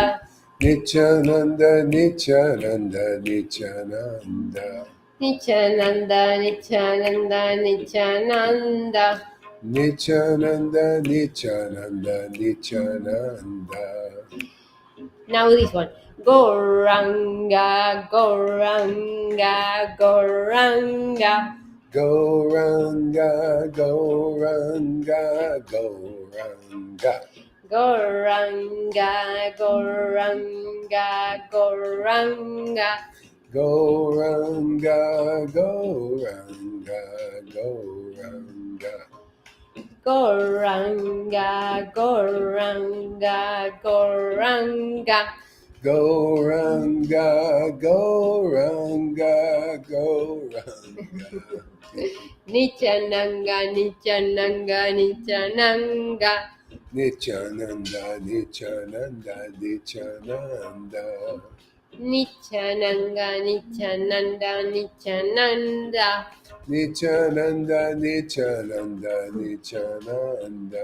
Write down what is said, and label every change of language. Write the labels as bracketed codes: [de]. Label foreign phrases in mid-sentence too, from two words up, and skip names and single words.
[en] Nityananda, Nityananda, Nityananda. Nityananda, Nityananda, Nityananda. Nityananda, Nityananda, Nityananda. Now this one. Goranga, Goranga, Goranga. Gauranga, Gauranga, Gauranga. Goranga, Goranga, Goranga. Gauranga, Gauranga, Gauranga. Goranga, Goranga, Goranga. Gauranga, Gauranga, Gauranga. Nityananga, Nityananga, Nityananga. Nityananda, Nityananda, Nityananda. Nityananga, Nityananda, Nityananda. Nityananda, Nityananda, Nityananda.